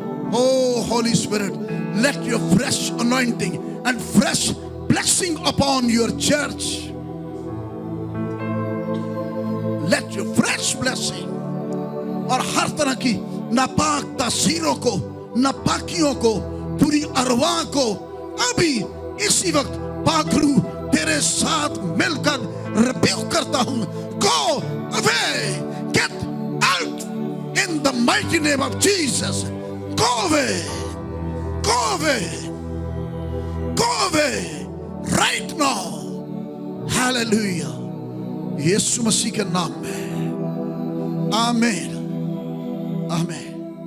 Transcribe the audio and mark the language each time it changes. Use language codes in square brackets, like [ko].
[en] Oh Holy Spirit, let your fresh anointing and fresh blessing upon your church. Let your fresh blessing, [hi] और हर तरह की नापाक तासीरों को, नापाकियों को, पूरी अरवा को अभी इसी वक्त पाखरू तेरे साथ मिलकर रिब्यूक करता हूं। [en] Go away, get out in the mighty name of Jesus. Go away, go away, go away right now. Hallelujah. [hi] यीशु मसीह के नाम में आमीन, आमीन।